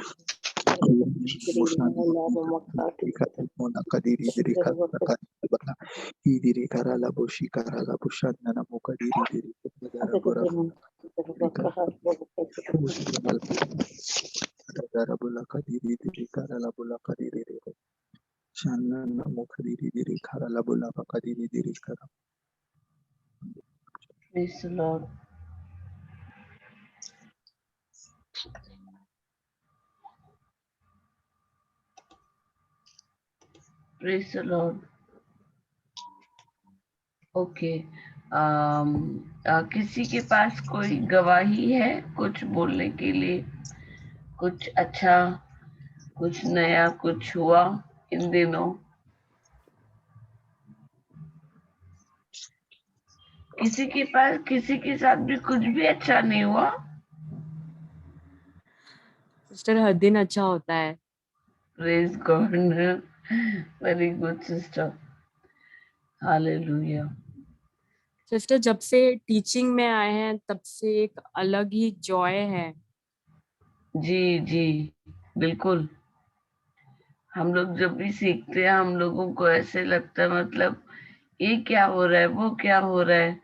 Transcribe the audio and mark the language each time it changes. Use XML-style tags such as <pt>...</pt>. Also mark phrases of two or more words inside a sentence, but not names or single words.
<en>bosha mona kadiri hidiri karara bala hidiri karara boshi karara bosha namo kadiri hidiri karara bola karara bola kadiri hidiri karara bola kadiri Shana Mokadiri Diri Karala Bola Bakadiri Diri Kara. Praise the Lord. Praise the Lord. Okay.</en> <hi>किसी के पास कोई गवाही है कुछ बोलने के लिए, कुछ अच्छा, कुछ नया, कुछ हुआ इन दिनों? किसी के पास किसी के साथ भी कुछ भी अच्छा नहीं हुआ? सिस्टर हर दिन अच्छा होता है।</hi> <en>Praise God. Very good sister. Hallelujah.</en> <hi>सिस्टर जब से टीचिंग में आए हैं तब से एक अलग ही जॉय है। जी जी बिल्कुल। हम लोग जब भी सीखते हैं हम लोगों को ऐसे लगता है मतलब ये क्या हो रहा है, वो क्या हो रहा है।</hi>